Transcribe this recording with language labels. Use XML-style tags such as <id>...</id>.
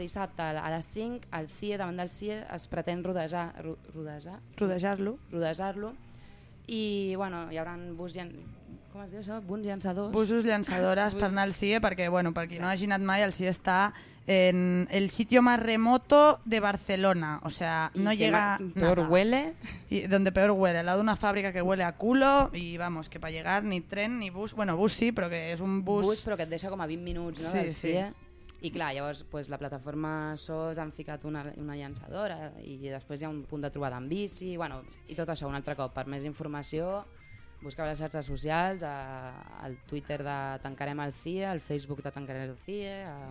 <ca>Dissabte a les 5 al CIE, davant del CIE, es pretén rodejar-lo i bueno, hi haurà bus llançadors. Busos llançadores per anar al CIE perquè bueno, per qui no hagi anat mai, el CIE està</ca> <es>en el sitio más remoto de Barcelona, o sea, no llega nada. Peor huele. Y donde peor huele, al lado de una fábrica que huele a culo y vamos, que para llegar ni tren ni bus, bueno, bus sí, pero que es un bus... Bus, pero que te deja como a 20 minutos, ¿no? Sí, sí.</es> <ca>I clar, llavors pues, la plataforma SOS han ficat una llançadora i després hi ha un punt de trobada amb bici, bueno, i tot això un altre cop. Per més informació, busqueu les xarxes socials, al Twitter de Tancarem el CIE, al Facebook de Tancarem el CIE,</ca>